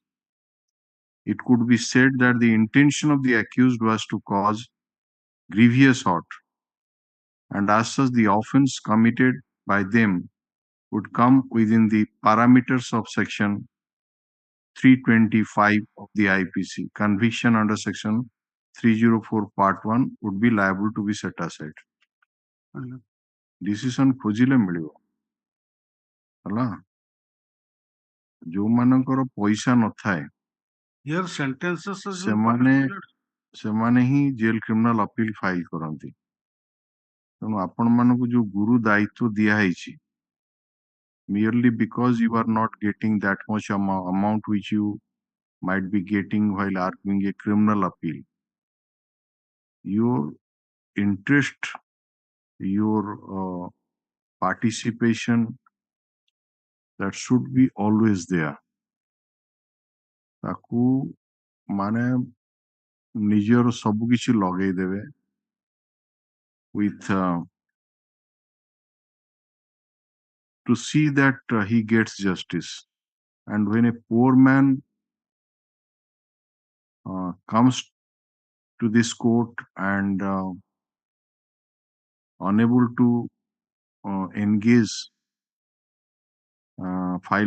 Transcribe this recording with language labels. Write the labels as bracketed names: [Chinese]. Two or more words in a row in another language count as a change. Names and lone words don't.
[English] It could be said that the intention of the accused was to cause grievous hurt, and as such the offence committed by them would come within the parameters of section 325 of the IPC. Conviction under section 304 part 1 would be liable to be set aside. [Odia] Decision ଖୋଜିଲେ ମିଳିବ ହେଲା ଯୋଉମାନଙ୍କର ପଇସା ନଥାଏ [English] Here sentences has been [Odia] ସେମାନେ [English] passed, my lord. [Odia] ସେମାନେ ହିଁ ଜେଲ୍ କ୍ରିମିନାଲ ଅପିଲ ଫାଇଲ କରନ୍ତି ତେଣୁ ଆପଣମାନଙ୍କୁ ଯୋଉ ଗୁରୁ ଦାୟିତ୍ୱ ଦିଆହେଇଛି [English] merely because you are not getting that much amount which you might be getting while arguing a criminal appeal, your interest, your participation, that should be always there. [Odia] ତାକୁ ମାନେ ନିଜର ସବୁ କିଛି ଲଗେଇ ଦେବେ [English] with to see that he gets justice. And when a poor man comes to this court and unable to engage, file